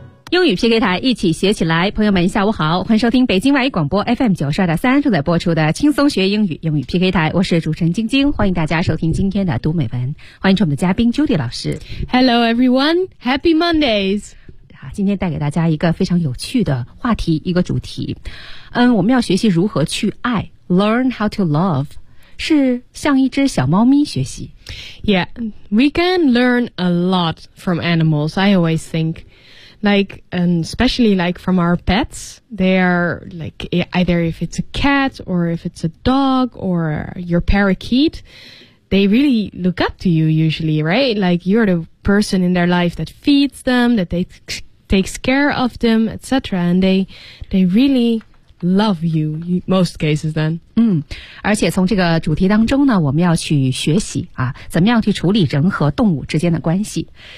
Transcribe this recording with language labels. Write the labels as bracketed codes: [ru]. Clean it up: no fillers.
[zh] 英语 PK 台，一起学起来。朋友们下午好，欢迎收听北京外语广播 FM 92.3正在播出的轻松学英语英语 PK 台，我是主持人晶晶，欢迎大家收听今天的读美文，欢迎我们的嘉宾 Judy 老师。 [en] Hello everyone, Happy Mondays。 [zh] 今天带给大家一个非常有趣的话题，一个主题，我们要学习如何去爱， [en] Learn how to love， [zh] 是向一只小猫咪学习。 [en] Yeah, we can learn a lot from animals, I always think. Like, and especially like from our pets, they are like, either if it's a cat or if it's a dog or your parakeet, they really look up to you usually, right? Like you're the person in their life that feeds them, that they takes care of them, etc. And they really... Love you, most cases then. [zh] 而且从这个主题当中呢，我们要去学习啊，怎么样去处理人和动物之间的关系。